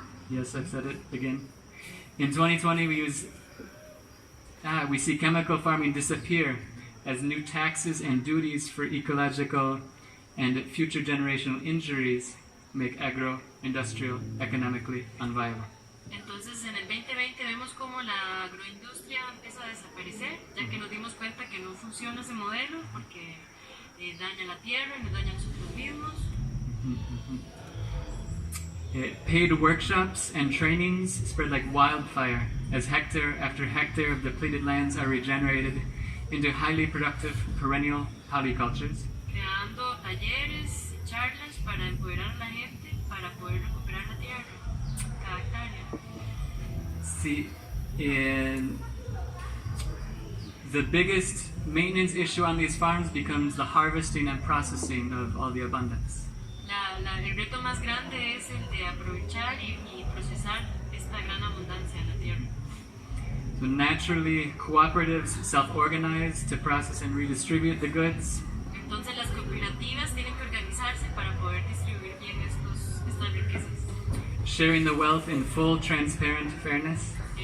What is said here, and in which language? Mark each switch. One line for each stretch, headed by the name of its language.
English: Yes, I've said it again. In 2020, we see chemical farming disappear as new taxes and duties for ecological and future generational injuries make agro-industrial economically unviable.
Spanish: Entonces en el 2020 vemos como la agroindustria empieza a desaparecer, ya que nos dimos cuenta que no funciona ese modelo porque daña la tierra y nos daña a nosotros mismos.
English: Paid workshops and trainings spread like wildfire as hectare after hectare of depleted lands are regenerated into highly productive perennial polycultures.
Spanish: Creando talleres y charlas para empoderar a la gente para poder recuperar la tierra, cada hectárea.
English: See, the biggest maintenance issue on these farms becomes the harvesting and processing of all the abundance.
Spanish: El reto más grande es el de aprovechar y procesar esta gran abundancia en la tierra.
English: So naturally, cooperatives self-organize to process and redistribute the goods.
Spanish: Entonces las cooperativas tienen que organizarse para poder distribuir bien estas riquezas.
English: Sharing the wealth in full, transparent fairness.